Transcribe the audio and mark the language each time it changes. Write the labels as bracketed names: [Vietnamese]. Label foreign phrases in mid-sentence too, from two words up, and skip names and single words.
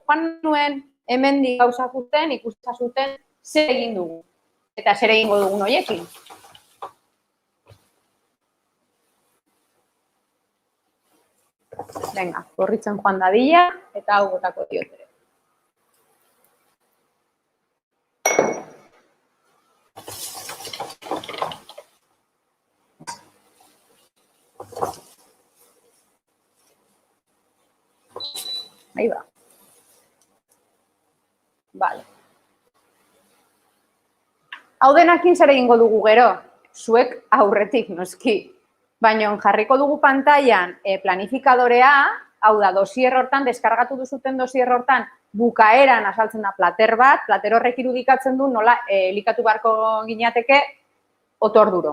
[Basque] Joan nuen, hemendik gauzak urten, ikustazuten, zer egin dugu. Eta zer egingo dugun horiekin. Venga, gorritzen joan dadila, eta hau botako diotere. [Spanish] Ahí va. Vale. [Basque] Hau denakin zer egingo dugu gero, zuek aurretik noski. Baina jarriko dugu pantailan planifikadorea, hau da, dosier hortan, deskargatu duzuten dosier hortan, bukaeran azaltzen da plater bat, plater horrek irudikatzen du nola elikatu beharko ginateke otorduro.